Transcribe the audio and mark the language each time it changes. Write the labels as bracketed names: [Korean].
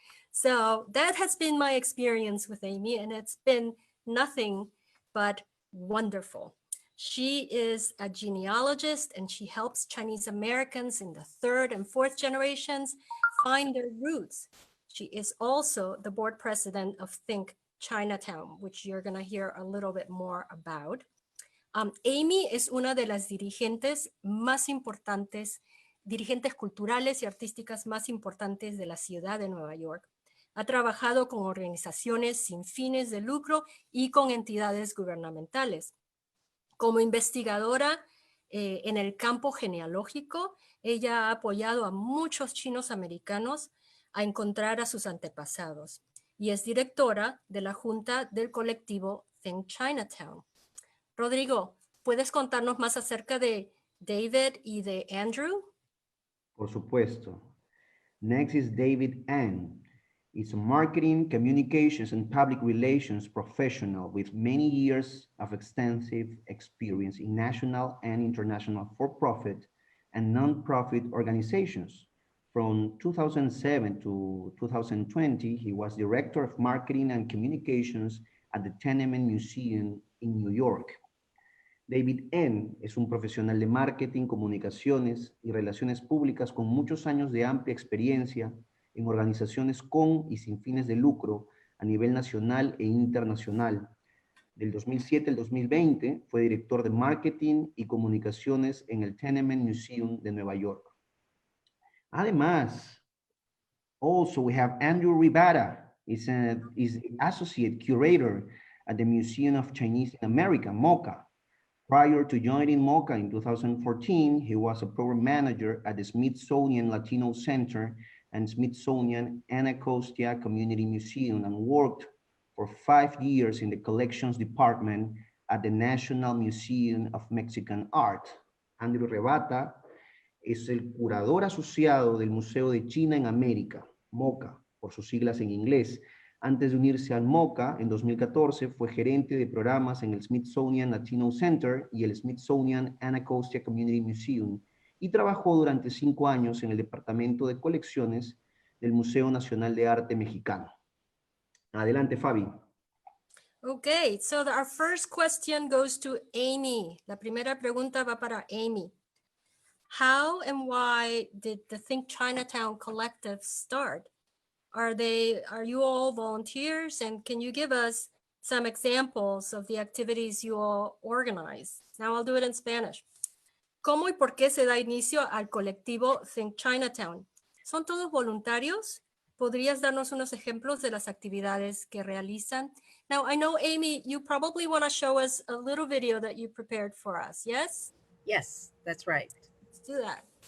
[English] So that has been my experience with Amy, and it's been nothing but wonderful. She is a genealogist, and she helps Chinese Americans in the 3rd and 4th generations find their roots. She is also the board president of Think Chinatown, which you're going to hear a little bit more about. [Spanish] Amy es una de las dirigentes más importantes, dirigentes culturales y artísticas más importantes de la ciudad de Nueva York. Ha trabajado con organizaciones sin fines de lucro y con entidades gubernamentales. Como investigadora en el campo genealógico, ella ha apoyado a muchos chinos americanos a encontrar a sus antepasados y es directora de la junta del colectivo Think Chinatown. Rodrigo, ¿puedes contarnos más acerca de David y de Andrew? Por supuesto. [English] Next is David Eng. He's a marketing, communications, and public relations professional with many years of extensive experience in national and international for-profit and non-profit organizations. From 2007 to 2020, he was Director of Marketing and Communications at the Tiananmen Museum in New York. [Spanish] David Eng es un profesional de marketing, comunicaciones y relaciones públicas con muchos años de amplia experiencia en organizaciones con y sin fines de lucro a nivel nacional e internacional. Del 2007 al 2020 fue director de marketing y comunicaciones en el Tiananmen Museum de Nueva York. [English] Además, also we have Andrew Rebatta, is associate curator at the Museum of Chinese in America, MoCA. Prior to joining MoCA in 2014, he was a program manager at the Smithsonian Latino Center and Smithsonian Anacostia Community Museum and worked for 5 years in the collections department at the National Museum of Mexican Art. [Spanish] Andrew Rebatta es el curador asociado del Museo de China en América, MoCA, por sus siglas en inglés. Antes de unirse al MoCA, en 2014, fue gerente de programas en el Smithsonian Latino Center y el Smithsonian Anacostia Community Museum, y trabajó durante 5 años en el Departamento de Colecciones del Museo Nacional de Arte Mexicano. Adelante, Fabi. [English] Okay, so our first question goes to Amy. [Spanish] La primera pregunta va para Amy. [English] How and why did the Think Chinatown Collective start? Are you all volunteers? And can you give us some examples of the activities you all organize? Now I'll do it in Spanish. [Spanish] ¿Cómo y por qué se da inicio al colectivo Think Chinatown? ¿Son todos voluntarios? ¿Podrías darnos unos ejemplos de las actividades que realizan? [English] Now, I know, Amy, you probably want to show us a little video that you prepared for us, yes? Yes, that's right. Let's do that.